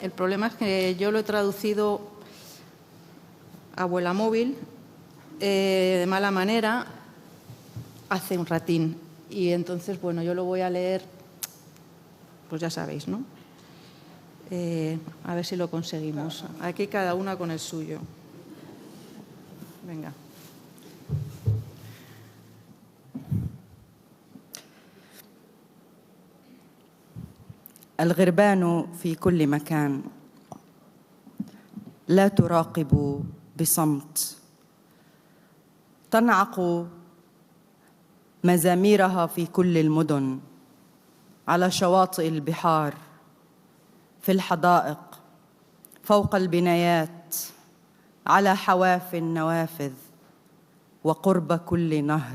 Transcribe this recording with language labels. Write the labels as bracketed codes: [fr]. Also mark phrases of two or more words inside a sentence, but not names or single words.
[es] El problema es que yo lo he traducido a abuela móvil de mala manera hace un ratín. Y entonces, bueno, yo lo voy a leer, pues ya sabéis, ¿no? A ver si lo conseguimos. Aquí cada una con el suyo. Venga. [ar] الغربان في كل مكان لا تراقب بصمت، تنعق مزاميرها في كل المدن، على شواطئ البحار، في الحدائق، فوق البنايات، على حواف النوافذ وقرب كل نهر.